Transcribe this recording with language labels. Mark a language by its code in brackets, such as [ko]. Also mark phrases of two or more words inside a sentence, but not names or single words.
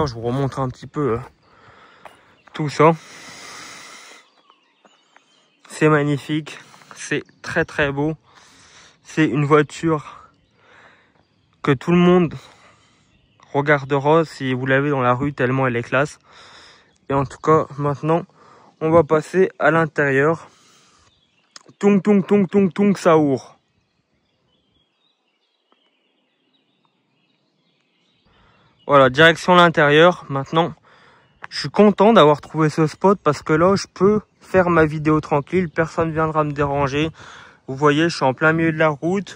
[fr] Je vous remontre un petit peu tout ça. C'est magnifique, c'est très beau. C'est une voiture que tout le monde regardera si vous l'avez dans la rue tellement elle est classe. Et en tout cas, maintenant, on va passer à l'intérieur. Tung tung tung tung tung saour. Voilà, direction l'intérieur. Maintenant, je suis content d'avoir trouvé ce spot parce que là, je peux faire ma vidéo tranquille. Personne viendra me déranger. Vous voyez, je suis en plein milieu de la route.